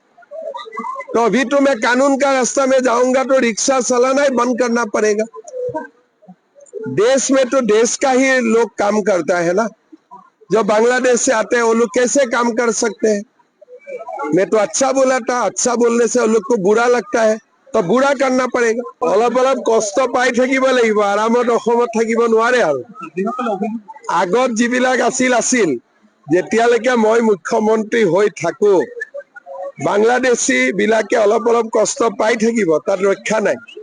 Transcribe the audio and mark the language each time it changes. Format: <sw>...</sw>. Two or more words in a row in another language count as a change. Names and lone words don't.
<hi>तो अभी तो मैं कानून का रास्ता में जाऊंगा तो रिक्शा चलाना ही बंद करना पड़ेगा। देश में तो देश का ही लोग काम करता है ना, जो बांग्लादेश से आते हैं वो लोग कैसे काम कर सकते हैं? मैं तो अच्छा बोला था, अच्छा बोलने से वो लोग को बुरा लगता है, तो बुरा करना पड़ेगा।</hi> <as>অলপ অলপ কষ্ট পাই থাকিব লাগিব, আৰামত অসমত থাকিব নোৱাৰে। আৰু আগত যিবিলাক আছিল যেতিয়ালৈকে মই মুখ্যমন্ত্ৰী হৈ থাকো বাংলাদেশী বিলাকে অলপ অলপ কষ্ট পাই থাকিব, তাত ৰক্ষা নাই।</as>